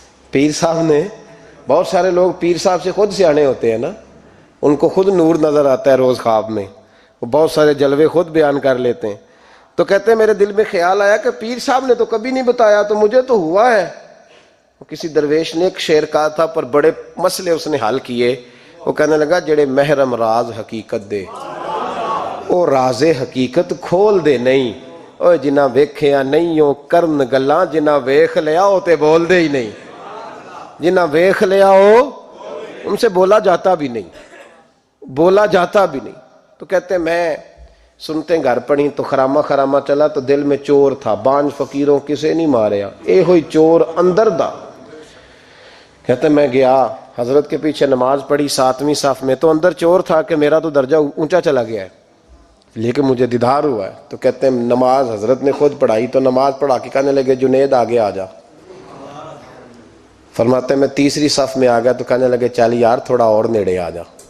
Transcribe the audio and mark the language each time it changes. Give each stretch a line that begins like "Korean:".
Urdu: پیر صاحب نے، بہت سارے لوگ پیر صاحب سے خود سیانے ہوتے ہیں نا، ان کو خود نور نظر آتا ہے روز خواب میں، وہ بہت سارے جلوے خود بیان کر لیتے ہیں. تو کہتے ہیں میرے دل میں خیال آیا کہ پیر صاحب نے تو کبھی نہیں بتایا تو مجھے تو ہوا ہے. کسی درویش نے ایک شعر کہا تھا پر بڑے مسئلے اس نے حل کیے. وہ کہنے لگا
Punjabi: جڑے محرم راز حقیقت دے او راز حقیقت کھول دے نہیں، اوے جنہ ویکھیا نہیں او کرن گلاں، جنہ ویکھ لیا او تے بول دے ہی نہیں. جنہ ویکھ لیا او
Urdu: ان سے بولا جاتا بھی نہیں، بولا جاتا بھی نہیں. تو کہتے ہیں میں سنتے گھر پڑی تو خرامہ خرامہ چلا تو دل میں چور تھا.
Punjabi: بانج فقیروں کسے نہیں ماریا، اے ہوئی چور اندر دا.
Urdu: کہتے میں گیا حضرت کے پیچھے نماز پڑھی 7ویں صف میں، تو اندر چور تھا کہ میرا تو درجہ اونچا چلا گیا ہے لیکن مجھے دیدار ہوا ہے. تو کہتے ہیں نماز حضرت نے خود پڑھائی تو نماز پڑھا کے کہنے لگے جنید آگے آ جا. فرماتے میں تیسری صف میں آ گیا تو کہنے لگے چل یار تھوڑا اور
Punjabi: نیڑے آ جا.